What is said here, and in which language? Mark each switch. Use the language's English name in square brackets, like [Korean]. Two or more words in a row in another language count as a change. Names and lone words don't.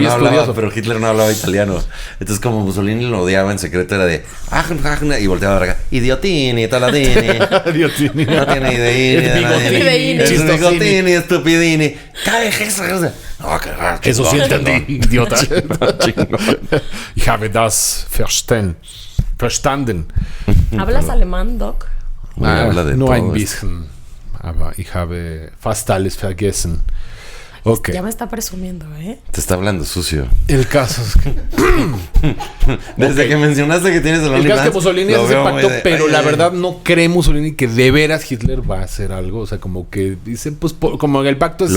[Spanish] no hablaba, estudioso. pero Hitler no hablaba italiano. Entonces, como Mussolini lo odiaba en secreto, era de y volteaba a ver acá, idiotini, taladini. Diotini. No tiene idea. Es bigotini. Es Chistosini. bigotini, estupidini. Eso sí entendí, idiota. [German] Ich habe das verstanden. [Spanish] ¿Hablas alemán, Doc? Habla de no todo [German] ein [Spanish] esto. [German] bisschen. Aber ich habe fast alles vergessen. [Spanish] Ok. Ya me está presumiendo, ¿eh? Te está hablando sucio. El caso es que... Desde que mencionaste que tienes el El caso es que OnlyFans, Mussolini lo hace ese veo muy pacto, de, pero "Oye, la verdad no cree Mussolini que de veras Hitler va a hacer algo. O sea, como que dicen, pues, como el pacto es...